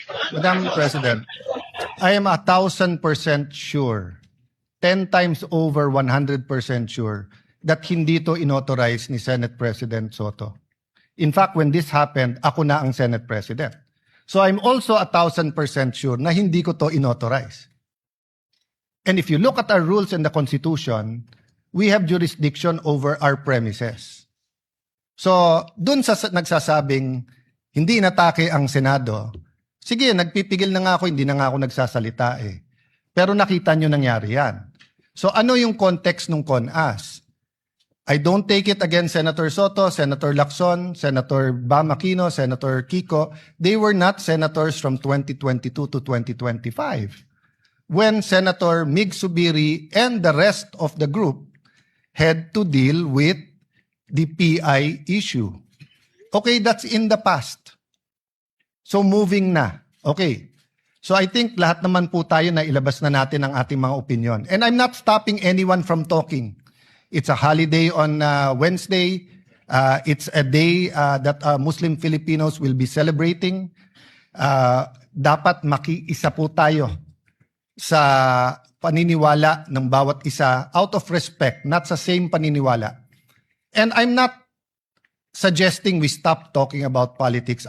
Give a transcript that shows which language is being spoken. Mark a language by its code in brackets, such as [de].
[en] Madam President, I am 1,000% sure, 10 times over 100% sure, that [tl] hindi to inauthorize ni Senate President Soto. [en] In fact, when this happened, [tl] ako na ang [en] Senate President. So I'm also 1,000% sure [tl] na hindi ko to inauthorize. [en] And if you look at our rules and the Constitution, we have jurisdiction over our premises. [tl] So, dun sa nagsasabing hindi inatake ang Senado, sige, nagpipigil na nga ako, hindi na nga ako nagsasalita eh. Pero nakita nyo nangyari yan. So ano yung context ng CONAS? [en] I don't take it against Senator Soto, Senator Lacson, Senator Bam Aquino, Senator Kiko. They were not senators from 2022 to 2025. When Senator Mig Subiri and the rest of the group had to deal with the PI issue. Okay, that's in the past. So moving na. Okay. [tl] So I think lahat naman po tayo na ilabas na natin ang ating mga opinion. [en] And I'm not stopping anyone from talking. It's a holiday on Wednesday. It's a day that Muslim Filipinos will be celebrating. [tl] Dapat makiisa po tayo sa paniniwala ng bawat isa [en] out of respect, [tl] not sa same paniniwala. [en] And I'm not suggesting we stop talking about politics.